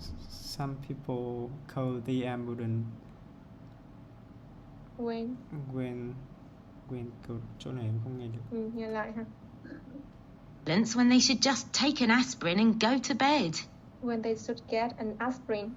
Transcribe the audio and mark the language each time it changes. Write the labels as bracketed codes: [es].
[en] Some people call the ambulance When when [vi] chỗ này em không nghe được. nghe lại ha. [en] Ambulance when they should just take an aspirin and go to bed. When they should get an aspirin.